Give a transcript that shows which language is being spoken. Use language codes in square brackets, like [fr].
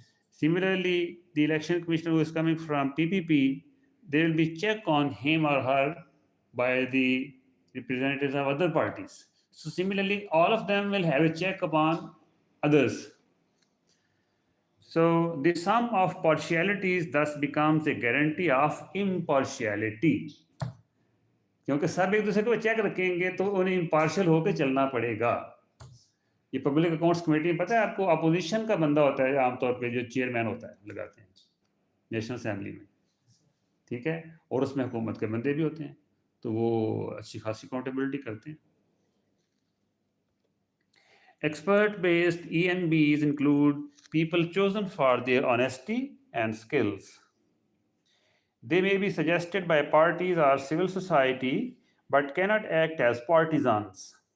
[en] Similarly, the election commissioner who is coming from PPP, there will be check on him or her by the representatives of other parties. So similarly, all of them will have a check upon others. So the sum of partialities thus becomes a guarantee of impartiality. [hi] क्योंकि सब एक दूसरे को check रखेंगे तो उन्हें impartial होकर चलना पड़ेगा. ये पब्लिक अकाउंट्स कमेटी में पता है आपको, अपोजिशन का बंदा होता है आमतौर पे जो चेयरमैन होता है लगाते हैं नेशनल असेंबली में, ठीक है, और उसमें हुकूमत के बंदे भी होते हैं, तो वो अच्छी खासी अकाउंटेबिलिटी करते हैं. [en] Expert based EMBs include people chosen for their honesty and skills. They may be suggested by parties or civil society but cannot act as partisans.